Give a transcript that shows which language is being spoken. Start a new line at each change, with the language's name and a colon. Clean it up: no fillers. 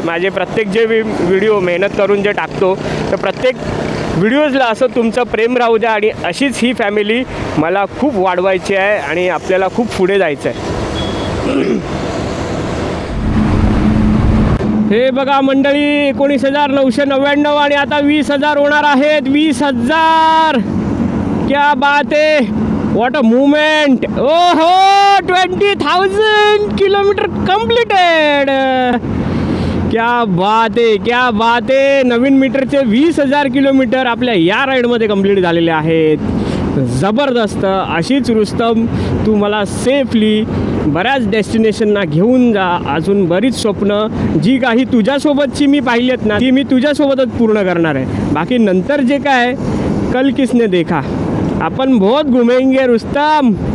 Marathi: माझे प्रत्येक जे व्हिडिओ मेहनत करून जे टाकतो तर प्रत्येक व्हिडिओजला असं तुमचं प्रेम राहू द्या. आणि अशीच ही फॅमिली मला खूप वाढवायची आहे आणि आपल्याला खूप पुढे जायचं आहे. हे बघा मंडळी 19,999 आणि आता 20,000 होणार आहेत.
Hindi: 20,000, क्या बात है,
English: What a movement. ओहो 20,000 kilometre completed.
Hindi: क्या बात
Marathi: आहे, क्या बात आहे. नवीन मीटरचे 20,000 किलोमीटर आपल्या या राईडमध्ये कंप्लीट झालेले आहेत. जबरदस्त. अशीच रुस्तम तू मला सेफली बऱ्याच डेस्टिनेशनना घेऊन जा. अजून बरीच स्वप्न जी काही तुझ्यासोबतची मी पाहिली आहेत ना ती मी तुझ्यासोबतच पूर्ण करणार आहे. बाकी नंतर जे काय
Hindi: कल किसने देखा. अपन बहुत घूमेंगे रुस्तम.